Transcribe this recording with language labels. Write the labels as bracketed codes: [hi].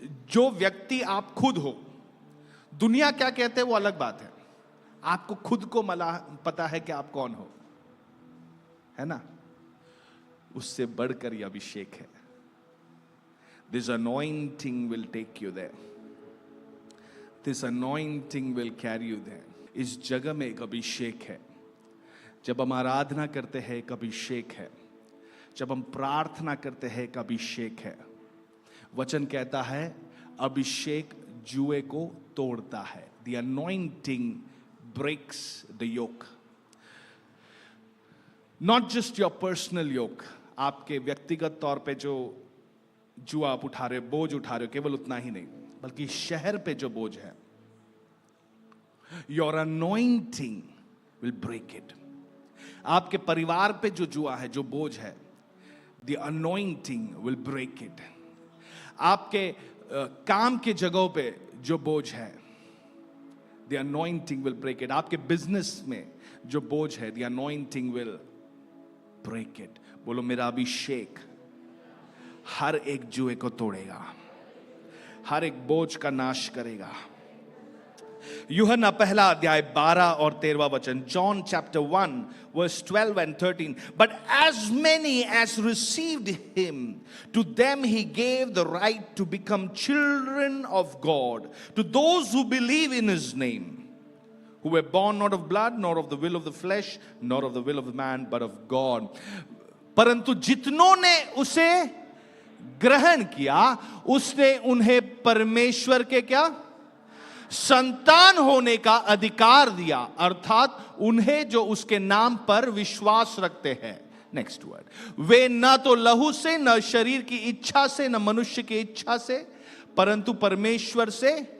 [hi] जो व्यक्ति आप खुद हो, दुनिया क्या कहते हैं वो अलग बात है। आपको खुद को पता है कि आप कौन हो, है ना। उससे बढ़कर यह अभिषेक है। [en] This anointing will take you there. This anointing will carry you there. [hi] इस जगह में एक अभिषेक है। जब हम आराधना करते हैं एक अभिषेक है। जब हम प्रार्थना करते हैं एक अभिषेक है। वचन कहता है अभिषेक जुए को तोड़ता है। [en] The anointing breaks the yoke. Not just your personal yoke. [hi] आपके व्यक्तिगत तौर पे जो जुआ आप उठा रहे हो, बोझ उठा रहे हो, केवल उतना ही नहीं, बल्कि शहर पे जो बोझ है, [en] your anointing will break it. [hi] आपके परिवार पे जो जुआ है, जो बोझ है, [en] the anointing will break it. [hi] आपके काम के जगहों पे जो बोझ है, [en] the anointing will break it. [hi] आपके बिजनेस में जो बोझ है, [en] the anointing will break it. [hi] बोलो मेरा अभिषेक हर एक जुए को तोड़ेगा, हर एक बोझ का नाश करेगा। यूहन्ना पहला अध्याय 12 और 13वां वचन, [en] John chapter 1 verse 12 and 13. But as many as received him, to them he gave the right to become children of God, to those who believe in his name, who were born not of blood, nor of the will of the flesh, nor of the will of man, but of God. [hi] परंतु जितनों ने उसे ग्रहण किया, उसने उन्हें परमेश्वर के क्या संतान होने का अधिकार दिया, अर्थात उन्हें जो उसके नाम पर विश्वास रखते हैं। नेक्स्ट वर्ड, वे न तो लहू से, न शरीर की इच्छा से, न मनुष्य की इच्छा से, परंतु परमेश्वर से।